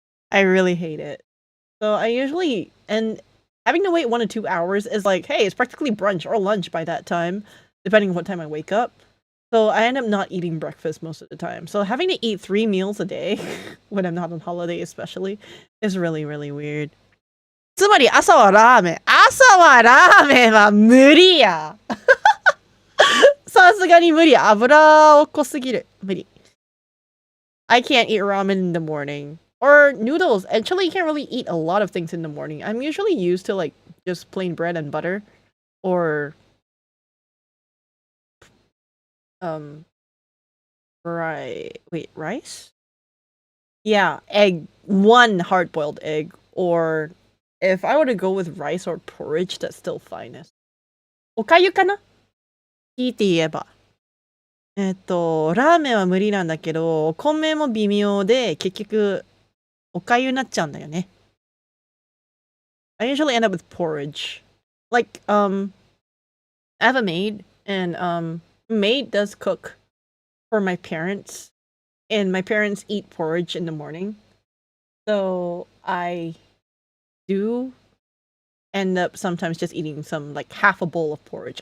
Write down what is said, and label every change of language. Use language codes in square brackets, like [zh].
[en] I really hate it. So I usually and having to wait 1 to 2 hours is like, hey, it's practically brunch or lunch by that time, depending on what time I wake up. So I end up not eating breakfast most of the time. So having to eat 3 meals a day when I'm not on holiday especially is really, really weird. [ja] つまり朝はラーメン。朝はラーメンは無理や。さすがに無理。油を濃すぎる。無理。 [en] I can't eat ramen in the morning. Or noodles. Actually, you can't really eat a lot of things in the morning. I'm usually used to like just plain bread and butter. Or rice? Yeah, egg. One hard-boiled egg. Or if I were to go with rice or porridge, that's still finest. [ja] おかゆかな？聞いて言えば。ラーメンは無理なんだけど、お米も微妙で、結局、おかゆになっちゃうんだよね。 [en] I usually end up with porridge. Like, I have a maid, and maid does cook for my parents, and my parents eat porridge in the morning. So I do end up sometimes just eating some like half a bowl of porridge.